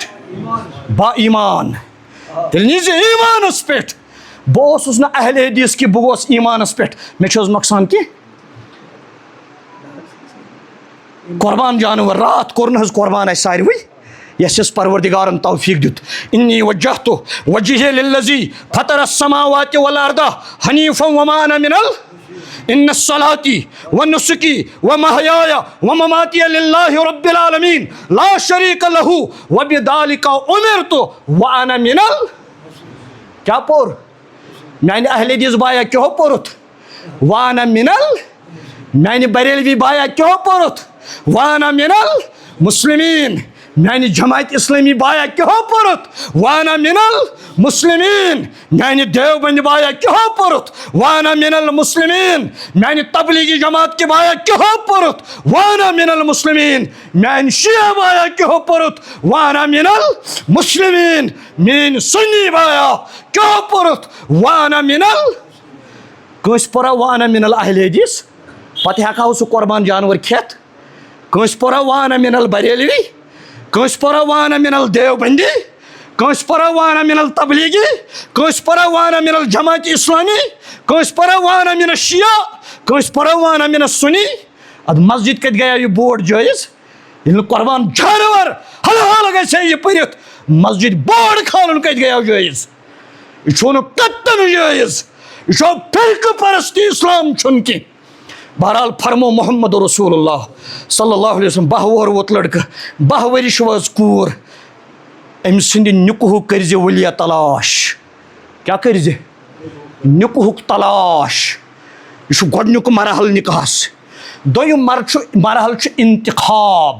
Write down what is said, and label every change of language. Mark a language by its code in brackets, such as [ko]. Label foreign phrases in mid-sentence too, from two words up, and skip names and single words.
[ks] با ایمان. تیٚلہِ نیٖزِ ایمانس پٮ۪ٹھ. بہٕ اوسُس نہٕ اہل حدیث کہِ بہٕ گوس ایمانس پٮ۪ٹھ, مےٚ چھُ حظ نۄقصان کینٛہہ؟ قربان جانور راتھ کوٚر نہٕ حظ قربان اَسہِ ساروٕے یس یس پروردگارن توفیٖق دیُت. [ar] انی وجہتُ وجہی للذی فطر السماوات والارض حنیفا وما انا من ان صلاتی ونسکی ومحیای ومماتی للہ رب العالمین لا شریک لہ وبذلک امرت وانا من [ks] کیا پوٚر میانہِ اہل حدیث بایا کیٛاہ پوٚرُتھ؟ [ar] وانا من [ks] میانہِ بریلوی بایا کیٛاہ پوٚرُتھ؟ [ar] وانا من المسلمین. [ks] میانہِ جماعت اسلامی بایا کیٛاہ پوٚرُتھ؟ [ar] وانا من المسلمین. [ks] میانہِ دیوبند بایا کیٛاہ پوٚرُتھ؟ [ar] وانا من المسلمین. [ks] میانہِ تبلیغی جماعت کہِ بایا کیٛاہ پوٚرُتھ؟ [ar] وانا من المسلمین. [ks] میانہِ شیعہ بایا کیٛاہ پوٚرُتھ؟ [ar] وانا من المسلمین. [ks] میٲنۍ سنی بایا کیٛاہ پوٚرُتھ؟ [ar] وانا من [ks] کٲنٛسہِ پوٚرا [ar] وانا من الاہل حدیث [ks] پتہٕ ہٮ۪کہو سُہ قۄربان جانور کھٮ۪تھ؟ کٲنٛسہِ پوٚرا [ar] وانا من البریلوی؟ [ks] کٲنٛسہِ پوٚرا [ar] وانا من الدیوبندی؟ [ks] کٲنٛسہِ پوٚرا [ar] وانا من التبلیغی؟ [ks] کٲنٛسہِ پوٚرا [ar] وانا من الجماعت اسلامی؟ [ks] کٲنٛسہِ پوٚرا [ar] وانا من الشیعہ؟ [ks] کٲنٛسہِ پوٚرا [ar] وانا من السنی؟ [ks] ادٕ مسجد کتہِ گٔیو یہِ بورڈ جٲیز؟ ییٚلہِ نہٕ قۄربان جانور حلال گژھِ ہے یہِ پٔرِتھ, مسجد بورڈ کھالُن کتہِ گٔیو جٲیز؟ یہِ چھُ نہٕ کتن جٲیز. یہ چھو فرقہٕ پرستی, اسلام چھُنہٕ کینٛہہ. بہرحال فرمو محمد رسول اللہ [ar] صلی اللہ علیہ وسلم [ks] 12 وُہر ووت لڑکہٕ, 12 ؤرِش وٲژ کوٗر, أمۍ سٕنٛدِ نِکُہُک کٔرۍزِ ؤلیا تلاش. کیٛاہ کٔرۍزِ؟ نِکُہُک تلاش. یہ چھُ گۄڈنیُک مرحل نِکاحس. دوٚیِم مرحل چھُ انتخاب.